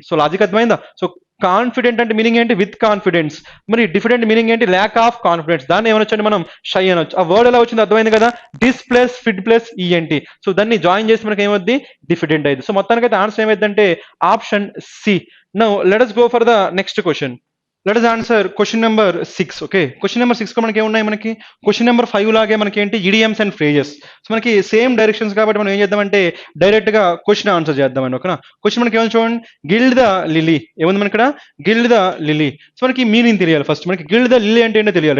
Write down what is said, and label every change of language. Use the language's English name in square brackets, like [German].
[Telugu] So logic అర్థమైందా? So confident అంటే meaning ఏంటి? With confidence. మరి డిఫిడెంట్ మీనింగ్ ఏంటి? Lack of confidence. దాన్ని ఏమనొచ్చండి మనం? షై అనొచ్చు. ఆ వర్డ్ ఎలా వచ్చింది అర్థమైంది కదా? డిస్ ప్లస్ ఫిడ్ ప్లస్ ఈఎన్టీ. సో దాన్ని జాయిన్ చేసి మనకి ఏమవుద్ది? డిఫిడెంట్ అయింది. సో మొత్తానికి అయితే ఆన్సర్ ఏమైందంటే option C. [English] Now let us go for the next question. Let us answer question number 6. Okay, question number 6 [Telugu] లో మనకి ఏమున్నాయి? మనకి క్వశ్చన్ నెంబర్ 5 లాగే మనకి ఏంటి? Idioms and phrases. సో మనకి సేమ్ డైరెక్షన్స్ కాబట్టి మనం ఏం చేద్దామంటే డైరెక్ట్ గా క్వశ్చన్ ఆన్సర్ చేద్దామండి. ఓకేనా? క్వశ్చన్ మనకి ఏమైనా చూడండి, గిల్డ్ ద లిలీ. ఏముంది మనకి ఇక్కడ? Guild the lily. సో మనకి మీనింగ్ తెలియాలి ఫస్ట్. మనకి గిల్డ్ ద లిలీ అంటే ఏంటో తెలియాలి.